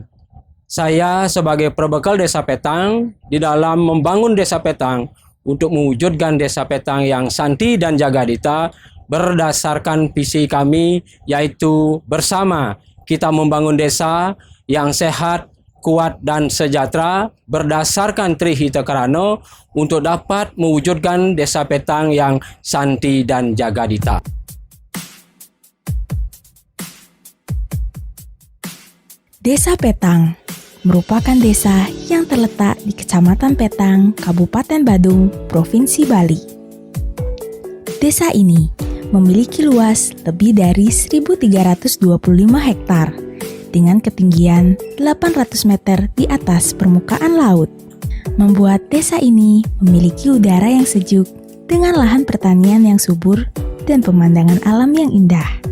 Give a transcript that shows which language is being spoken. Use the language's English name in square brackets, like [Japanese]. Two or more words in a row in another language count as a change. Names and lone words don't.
[Indonesian] Saya sebagai Probekel Desa Petang di dalam membangun Desa Petang untuk mewujudkan Desa Petang yang santi dan jagadita berdasarkan visi kami, yaitu bersama kita membangun desa yang sehat, kuat dan sejahtera berdasarkan Trihita Karana untuk dapat mewujudkan Desa Petang yang santi dan jagadita. Desa Petang merupakan desa yang terletak di Kecamatan Petang, Kabupaten Badung, Provinsi Bali. Desa ini memiliki luas lebih dari 1.325 hektar dengan ketinggian 800 meter di atas permukaan laut, membuat desa ini memiliki udara yang sejuk dengan lahan pertanian yang subur dan pemandangan alam yang indah.